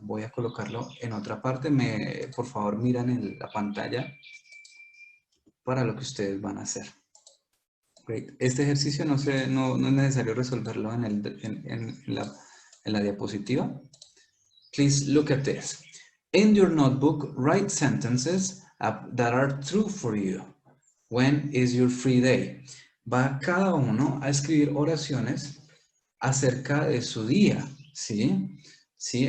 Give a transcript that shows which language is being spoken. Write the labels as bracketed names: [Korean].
[Spanish] Voy a colocarlo en otra parte. Por favor, miran en la pantalla para lo que ustedes van a hacer. [English] Great. [Spanish] Este ejercicio no es necesario resolverlo en la diapositiva. [English] Please look at this. In your notebook, write sentences that are true for you. When is your free day? [Spanish] Va cada uno a escribir oraciones acerca de su día, ¿sí? ¿Sí?